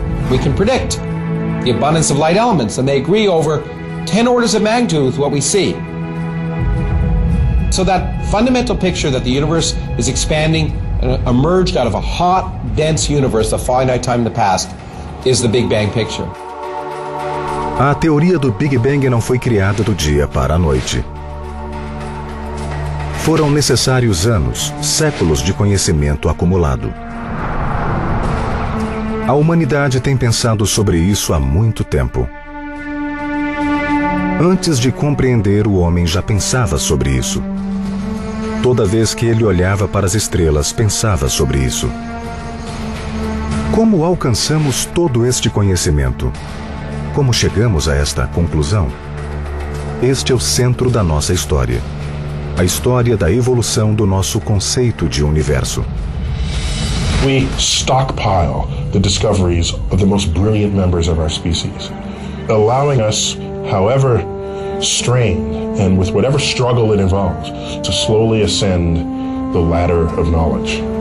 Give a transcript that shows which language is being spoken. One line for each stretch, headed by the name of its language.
English: We can predict the abundance of light elements, and they agree over 10 orders of magnitude with what we see. So that fundamental picture that the universe is expanding and emerged out of a hot, dense universe, a finite time in the past, is the Big Bang picture.
Portuguese: A teoria do Big Bang não foi criada do dia para a noite. Foram necessários anos, séculos de conhecimento acumulado. A humanidade tem pensado sobre isso há muito tempo. Antes de compreender, o homem já pensava sobre isso. Toda vez que ele olhava para as estrelas, pensava sobre isso. Como alcançamos todo este conhecimento? Como chegamos a esta conclusão? Este é o centro da nossa história. A história da evolução do nosso conceito de universo.
English: We stockpile the discoveries of the most brilliant members of our species, allowing us, however strained and with whatever struggle it involves, to slowly ascend the ladder of knowledge.